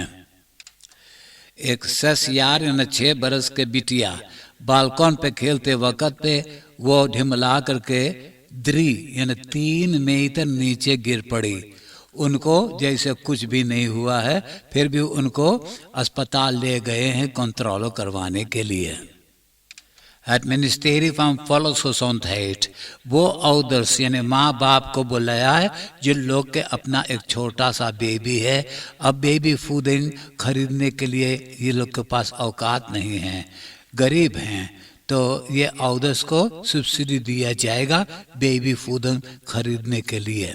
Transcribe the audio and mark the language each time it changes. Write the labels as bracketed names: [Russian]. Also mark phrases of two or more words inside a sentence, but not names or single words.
[Caribbean Hindustani] एक 6 बरस के बिटिया बालकॉन पे खेलते वक्त पे वो ढिमला करके 3 मीटर नीचे गिर पड़ी. उनको जैसे कुछ भी नहीं हुआ है, फिर भी उनको अस्पताल ले गए हैं कंट्रोल करवाने के लिए. Het ministerie van Volksgezondheid वो ouders यानी माँ बाप को बुलाया है जिन लोग के अपना एक छोटा सा बेबी है. अब बेबी फूडिंग खरीदने के लिए ये लोग के पास औकात नहीं है, गरीब हैं, तो ये ouders को सब्सिडी दिया जाएगा बेबी फूडिंग खरीदने के लिए.